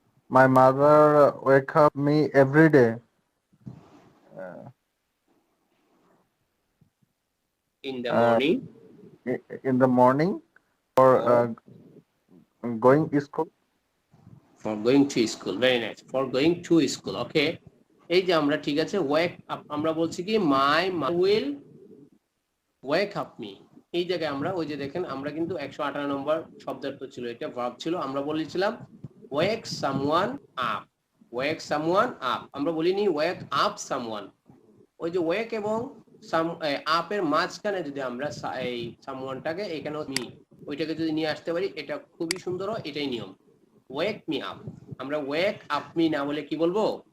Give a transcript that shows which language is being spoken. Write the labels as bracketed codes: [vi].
[en] My mother wake up me every day. In the morning. In the morning for going to school. For going to school, very nice. For going to school, okay. [bn] এই যে আমরা ঠিক আছে [en] wake up [bn] আমরা বলছি কি [en] my mother will wake up me, [bn] এই জায়গায় আমরা ওই যে দেখেন আমরা কিন্তু 118 নম্বর শব্দার্থ ছিল, এটা ভার্ব ছিল। আমরা বলেছিলাম [en] wake someone up, wake someone up, [bn] আমরা বলিনি [en] wake up someone। [bn] ওই যে wake এবং up এর মাঝখানে যদি আমরা এই someoneটাকে এখানে মি ওইটাকে যদি নিয়ে আসতে পারি, এটা খুবই সুন্দর, এটাই নিয়ম। [en] wake me up, [bn] আমরা [en] wake up me [bn] না বলে কি বলবো?